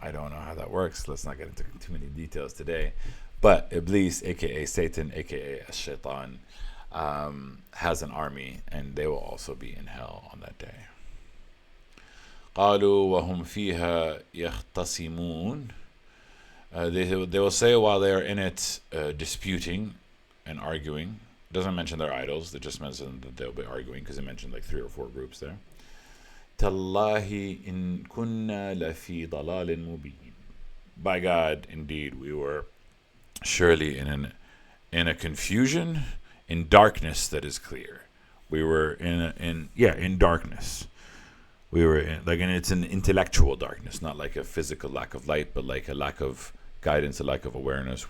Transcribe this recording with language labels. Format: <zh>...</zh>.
<en>I don't know how that works. Let's not get into too many details today. But Iblis, aka Satan, aka Shaitan, has an army, and they will also be in hell on that day.</en> <ar>قالوا وهم فيها يختصمون.</ar> <en>They will say while they are in it, disputing and arguing. It doesn't mention their idols. It just mentions that they'll be arguing, because it mentioned like 3 or 4 groups there.</en> <ar>تالله إن كنا لفي ضلال مبين.</ar> <en>By God, indeed, we were surely in a confusion, in darkness that is clear. We were in darkness. We were and it's an intellectual darkness, not like a physical lack of light, but like a lack of guidance, a lack of awareness.</en>